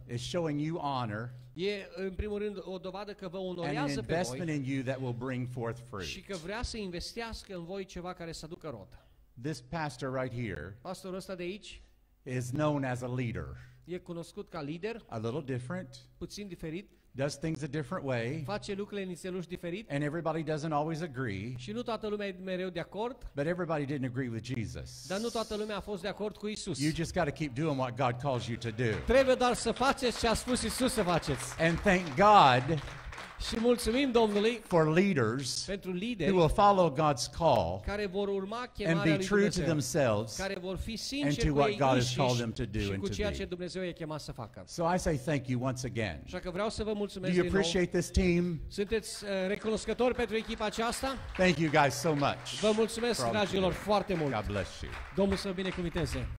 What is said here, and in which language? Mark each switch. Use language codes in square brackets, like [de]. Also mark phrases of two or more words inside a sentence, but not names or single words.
[en] is showing you honor [ro] e, în primul rând, o dovadă că vă [en] and an [ro] onorează pe [en] investment [ro] voi [en] in you that will bring forth [ro] și [en] fruit. [ro] că vrea să investească în voi ceva care să aducă rod. [en] This pastor right here [ro] Pastorul ăsta de aici [en] is known as a leader, [ro] e cunoscut ca lider, [en] a little different, [ro] puțin diferit, [en] does things a different way, [ro] face lucrurile în nițeluși diferit [en] and everybody doesn't always agree, [ro] și nu toată lumea e mereu de acord, [en] but everybody didn't agree with Jesus. [ro] dar nu toată lumea a fost de acord cu Isus. [en] You just got to keep doing what God calls you to do. [ro] Trebuie doar să faceți ce a spus Isus să faceți. [en] And thank God [ro] Și mulțumim Domnului [en] for leaders [ro] pentru [en] who [ro] lideri [en] will follow God's call [ro] care vor urma [en] and [ro] chemarea [en] be [ro] lui [en] true to [ro] Dumnezeu, [en] themselves. [ro] care vor fi [en] and [ro] sinceri [en] to [ro] cu [en] what [ro] ei [en] God has called [ro] înșiși [en] them to do [ro] și [en] and [ro] cu [en] to [ro] ceea [en] be. [ro] ce Dumnezeu i-a chemat să facă. [en] So I say thank you once again. [ro] Așa că vreau să vă [en] Do [ro] mulțumesc [en] you [ro] din nou. [en] appreciate this team? [ro] Sunteți recunoscători pentru echipa aceasta? [en] Thank you guys so much. [ro] Vă mulțumesc, [en] for all that you [ro] dragilor, [en] do. [ro] foarte mult. [en] God bless you. [ro] Domnul să vă binecuvinteze.